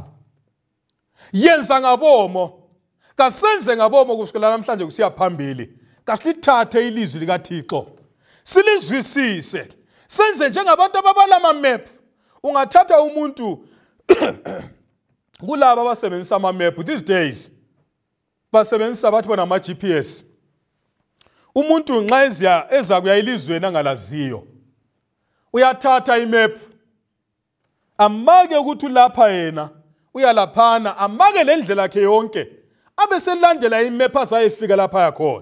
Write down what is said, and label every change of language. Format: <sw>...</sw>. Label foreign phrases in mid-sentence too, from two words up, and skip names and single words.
<nd>Yenza ngabomo, kasenze ngabomo kusukela namhlanje kusiya phambili. Kasilithathe ilizwi likaThixo silizwisise, senze njengabantu ababala ama-map. Ungathatha umuntu kulaba abasebenzisa ama-map</nd> <en>these days,</en> <nd>basebenzisa bathi bona ama-GPS. Umuntu nxa eza kuya elizweni angalaziyo, uyathatha imap, amake ukuthi ulapha yena, uyalaphana, amake lendlela yakhe yonke, abe selandela imap azayefika lapha yakhona.</nd>